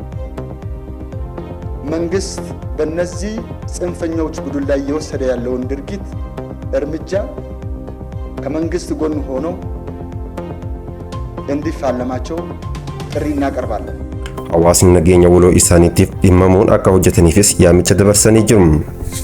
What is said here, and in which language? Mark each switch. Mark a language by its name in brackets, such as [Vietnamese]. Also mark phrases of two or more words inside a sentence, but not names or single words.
[Amharic] መንግስት በእነዚህ ጽንፈኞች ቡድን ላይ እየወሰደ ያለውን ድርጊት እርምጃ ከመንግስት ጎን ሆኖ እንዲፋለማቸው ጥሪ እናቀርባለን። [Oromo] Hawaasni nageenya waloo isaaniitiif dhimmamuun akka hojjetaniifis yaamicha dabarsanii jiru.